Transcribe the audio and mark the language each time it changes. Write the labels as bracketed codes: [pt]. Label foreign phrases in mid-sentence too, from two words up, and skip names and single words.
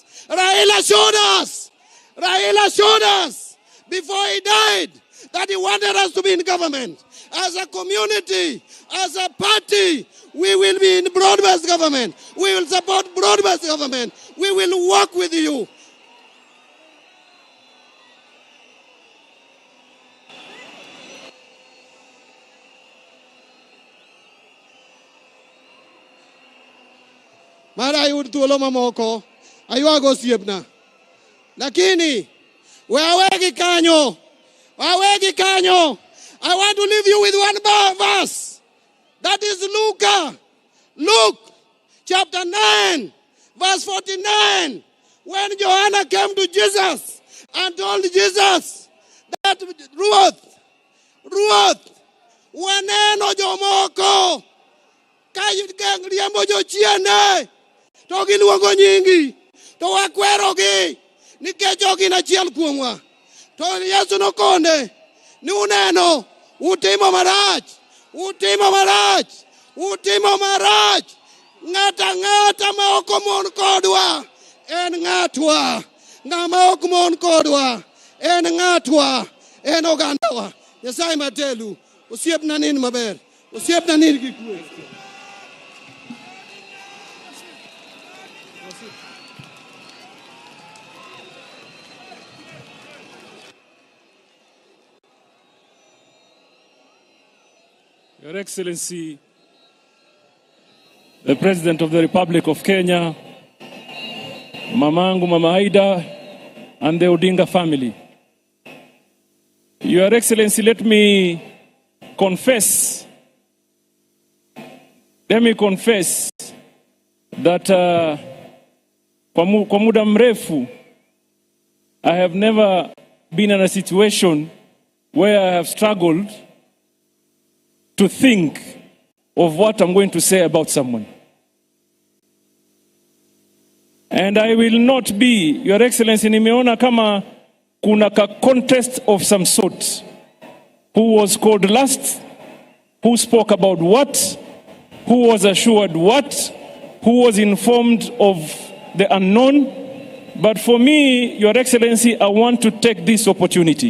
[en] Raila showed us. Raila showed us before he died that he wanted us to be in government. As a community, as a party, we will be in broad-based government. We will support broad-based government. We will work with you. [luo] Mara yud thuolo mamoko aywago osiepna. Lakini wawegi kanyo. Wawegi kanyo. [en] I want to leave you with one verse. That is Luke chapter 9 verse 49. When Joanna came to Jesus and told Jesus that [luo] Ruth waneno jomoko ka riembo jochiende to giluongo nyingi to wakwerogi nikech ok gin achiel kuomwa. To Yesu nokone ni uneno. Utimo marach. Utimo marach. Utimo marach. Ng'ata ma okomon kodwa en ng'atwa. Ng'ama okomon kodwa en ng'atwa. En ogandawa. Nyasaye matelu. Osiepna nini maber. Osiepna nini gi kwe. [en] Your Excellency, the President of the Republic of Kenya, Mamangu Mama Aida, and the Odinga family. Your Excellency, let me confess that [sw] kwa muda mrefu, [en] I have never been in a situation where I have struggled to think of what I'm going to say about someone. And I will not be, Your Excellency, [sw] nimeona kama kuna ka [en] contest of some sort. Who was called last? Who spoke about what? Who was assured what? Who was informed of the unknown? But for me, Your Excellency, I want to take this opportunity.